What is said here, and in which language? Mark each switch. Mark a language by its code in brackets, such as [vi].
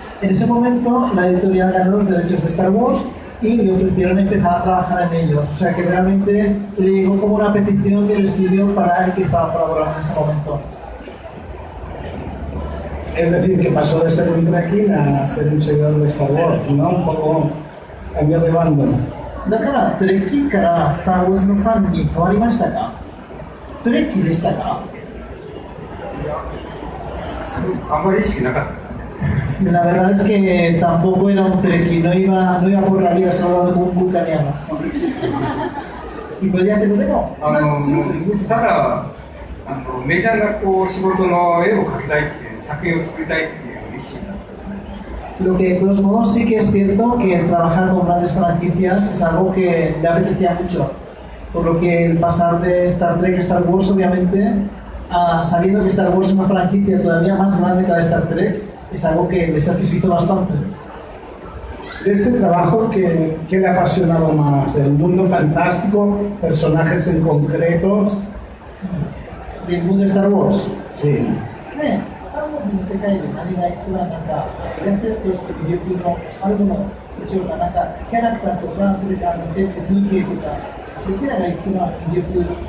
[es] En ese momento, la editorial ganó los derechos de Star Wars y le ofrecieron empezar a trabajar en ellos. O sea que realmente le llegó como una petición del estudio para el que estaba colaborando en ese momento. Es decir, que pasó de ser un Trekkie a ser un seguidor de Star Wars, ¿no? Un poco cambió de bando. [ja] だからトレッキーからスター・ウォーズのファンに変わりましたか？トレッキーでしたか？あんまり意識なかったですね。 [es] La verdad es que tampoco era un treki, no iba por la vida saludando como un vulcaniano. ¿Y podría hacerlo de no? [ja] ただメジャーなこう仕事の絵を描きたいっていう作品を作りたいっていう意思だった。 [es] Lo que de todos modos sí que es cierto que trabajar con grandes franquicias es algo que le apetecía mucho. Por lo que el pasar de Star Trek a Star Wars, obviamente, sabiendo que Star Wars es una franquicia todavía más grande que la de Star Trek, es algo que le satisfizo bastante. De este trabajo, ¿qué le ha apasionado más? ¿El mundo fantástico? ¿Personajes en concretos? ¿Del mundo de Star Wars? Sí. [ja] Star Wars の世界で何が一番エスとして魅力のあるものでしょうか。キャラクターとか、それから設定、風景とか、どちらが一番魅力？